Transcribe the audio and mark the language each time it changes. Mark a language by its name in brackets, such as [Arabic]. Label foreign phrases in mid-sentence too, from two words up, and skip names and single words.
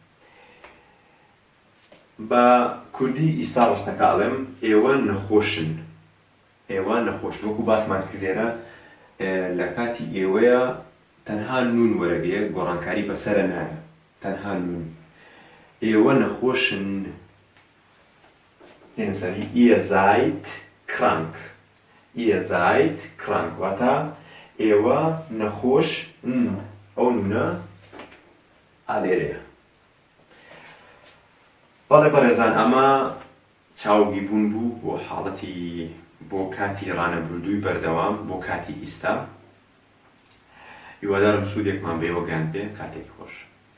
[Central Kurdish] بە کوردی ئیستا ڕستەکە ئەڵێم ئێوە نەخۆشن ئێوە نەخۆش وەکو باسمان کرد لێرە لە کاتی ئێوەیە تەنها نون وەرەگرێ گۆڕانکاری بەسەرە نایە تەنها نون ئێوە نەخۆشن دێنە سەری [German] ihr seid krank ihr seid krank [Central Kurdish] واتە ئێوە نەخۆش ئەو نونە ئالێرەیە بەڵێ بەڕێزان ئەمە چاوگیبوون بوو بۆ حاڵەتی بۆ کاتی ڕانەبردووی بەردەوام بۆ کاتی ئیستا هیوادارم سوودێکمان بێوە گەیاندبێ کاتێکی خۆش